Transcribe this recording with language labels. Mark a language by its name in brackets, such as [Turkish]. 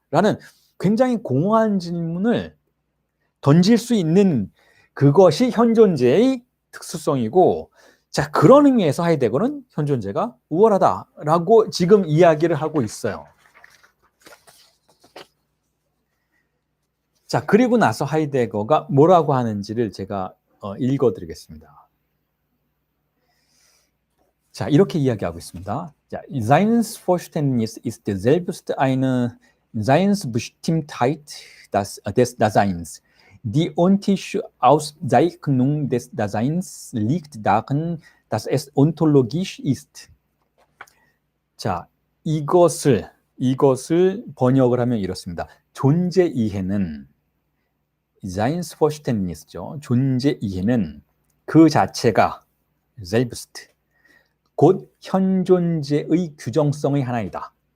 [Korean] 라는 굉장히 공허한 질문을 던질 수 있는 그것이 현존재의 특수성이고, 자, 그런 의미에서 하이데거는 현존재가 우월하다라고 지금 이야기를 하고 있어요. 자, 그리고 나서 하이데거가 뭐라고 하는지를 제가 읽어드리겠습니다. 자, 이렇게 이야기하고 있습니다. [German] 자, Seinsverständnis ist selbst eine Seinsbestimmtheit des Daseins. Die ontische Auszeichnung des Daseins liegt darin, dass es ontologisch ist. [Korean] 자, 이것을 번역을 하면 이렇습니다. 존재 이해는 Seinsverständnis죠. 존재 이해는 그 자체가 selbst 곧 현존재의 규정성의 하나이다.